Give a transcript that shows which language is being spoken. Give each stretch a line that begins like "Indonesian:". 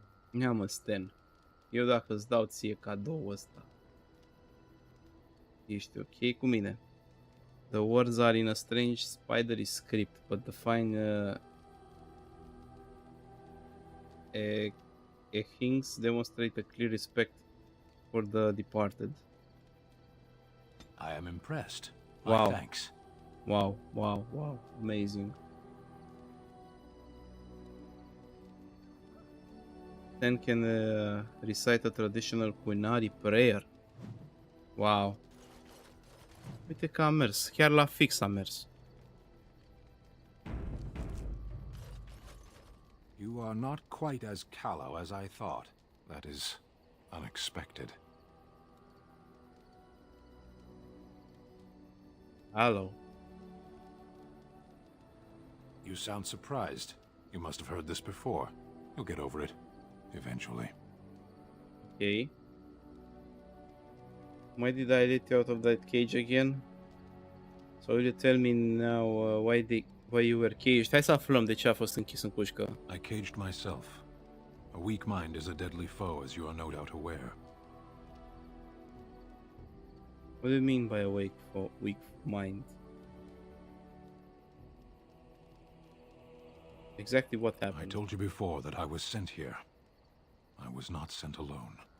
Romanian: Ia mă, Sten. Eu dacă îți dau ție cadou ăsta, ești ok cu mine?
English: The words are in a strange spidery script, but the fine things demonstrate a clear respect for the departed. I am impressed. Wow. My thanks. Wow, wow, wow. Amazing. Then can recite a traditional Quinary prayer.
Romanian: Wow. Uite că a mers. Chiar la fix a mers.
English: You are not quite as callow as I thought. That is unexpected. Hello. You sound surprised. You must have heard this before. You'll get over it. Eventually. Okay. Why did I let you out of that cage again? So will you tell me now why you were caged?
Romanian: Hai să aflăm de ce a fost închis în cușcă.
English: I caged myself. A weak mind is a deadly foe, as you are no doubt aware. What do you mean by a weak mind? Exactly what happened? I told you before that I was sent here. I was not sent alone.